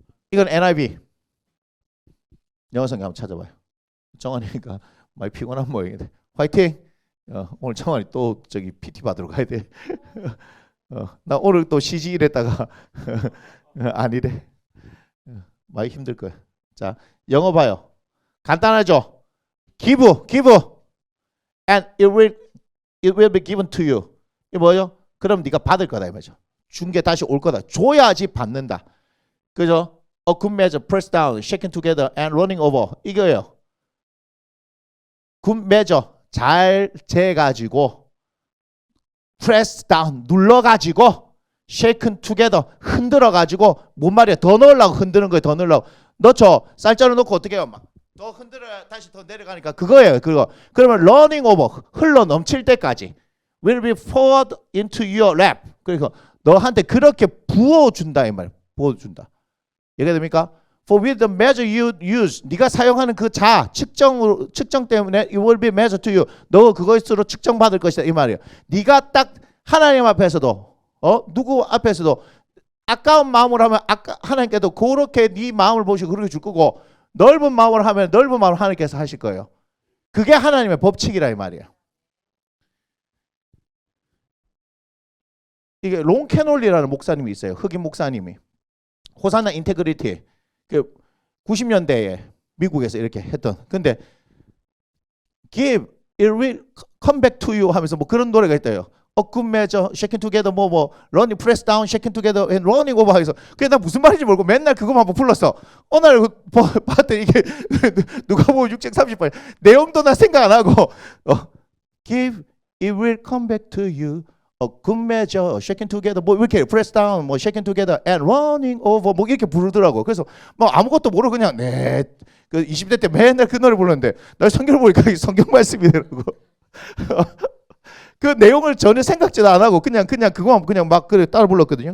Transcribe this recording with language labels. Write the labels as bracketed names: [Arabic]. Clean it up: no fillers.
[Korean] 이건 NIV 영어 성경 한번 찾아봐요. 정환이니까 많이 피곤한 모양인데 화이팅. 오늘 정환이 또 저기 PT 받으러 가야 돼. 나 오늘 또 CG 이랬다가 아니래. 많이 힘들 거야. 자, 영어 봐요. 간단하죠? [English] give and it will be given to you. [Korean] 이게 뭐예요? 그럼 네가 받을 거다 이 말이죠. 준 게 다시 올 거다. 줘야지 받는다. 그죠? [English] A good measure, pressed down, shaken together and running over. [Korean] 이거예요. [English] good measure, [Korean] 잘 재가지고 [English] pressed down, [Korean] 눌러가지고 [English] shaken together, [Korean] 흔들어가지고 뭔 말이야? 더 넣으려고 흔드는 거예요. 더 넣으려고. 넣죠. 쌀자루 넣고 어떻게 해요? 막 더 흔들어야 다시 더 내려가니까 그거예요. 그거. [English] 그러면 running over, [Korean] 흘러 넘칠 때까지 [English] will be poured into your lap. [Korean] 그러니까 너한테 그렇게 부어준다 이 말. 부어준다. 이해됩니까? [English] For with the measure you use, [Korean] 네가 사용하는 그 측정 때문에 [English] it will be measured to you. [Korean] 너 그것으로 측정받을 것이다 이 말이에요. 네가 딱 하나님 앞에서도 누구 앞에서도 아까운 마음으로 하면 하나님께도 그렇게 네 마음을 보시고 그렇게 줄 거고, 넓은 마음으로 하면 넓은 마음을 하나님께서 하실 거예요. 그게 하나님의 법칙이라 이 말이에요. 이게 롱 캐놀리라는 목사님이 있어요. 흑인 목사님이. 호산나 인테그리티. 그 90년대에 미국에서 이렇게 했던. 근데 [English] give, it will come back to you [Korean] 하면서 뭐 그런 노래가 있대요. [English] A good measure, shaking together, running, press down, shaking together, and running over [Korean] 해서. 그게 나 무슨 말인지 모르고 맨날 그거만 한번 불렀어. 어느 날 봤더니 이게 누가 보면 6장 30번 내용도 나 생각 안 하고 [English] give, it will come back to you. A good measure, shaking together, [Korean] 뭐 이렇게 [English] press down, 뭐 shaking together, and running over, [Korean] 뭐 이렇게 부르더라고. 그래서 뭐 아무것도 모르고 그냥 그 20대 때 맨날 그 노래 불렀는데 날 성경을 보니까 이 성경 말씀이더라고. 그 내용을 전혀 생각지도 안 하고 그냥 그거만 그냥 막 그래 따라 불렀거든요.